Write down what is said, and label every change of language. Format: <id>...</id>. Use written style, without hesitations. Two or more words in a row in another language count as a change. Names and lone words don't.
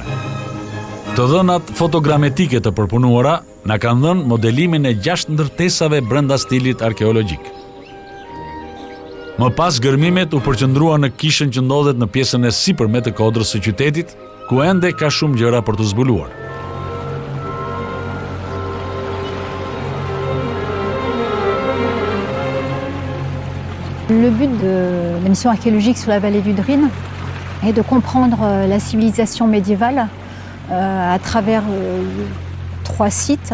<sq>Të dhënat fotogrametike të përpunuara na kanë dhënë modelimin e 6 ndërtesave brenda stilit arkeologjik. Më pas gërmimet u përqendruan në kishën që ndodhet në pjesën e sipërme të kodrës së qytetit, ku ende ka shumë gjëra për të zbuluar.</sq> <fr>Le but de la mission archéologique sur la vallée du Drin est de comprendre la civilisation médiévale à travers 3 sites.</fr>